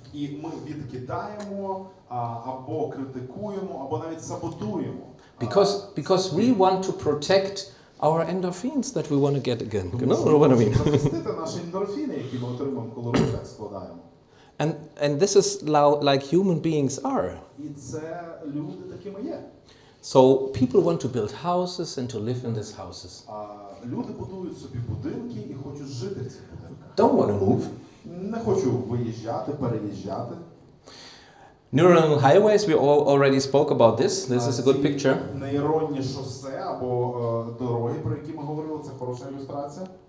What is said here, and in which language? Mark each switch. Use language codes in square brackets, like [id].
[uk] І ми відкидаємо, або критикуємо, або навіть саботуємо. [en] Because we want to protect our endorphins that we want to get again. You know what I mean? [uk] Захистити наші ендорфіни, які ми отримуємо, коли ми так складаємо. [en] And this is like human beings are. [uk] І це люди такими є. [en] So people want to build houses and to live in these houses. [uk] Люди будують собі будинки і хочуть жити в цих будинках. [en] Don't want to move. [uk] Не хочу виїжджати, переїжджати. [en] Neural highways, we already spoke about this. This is a good picture. [uk] Нейронні шосе або дороги, про які ми говорили, це хороша ілюстрація.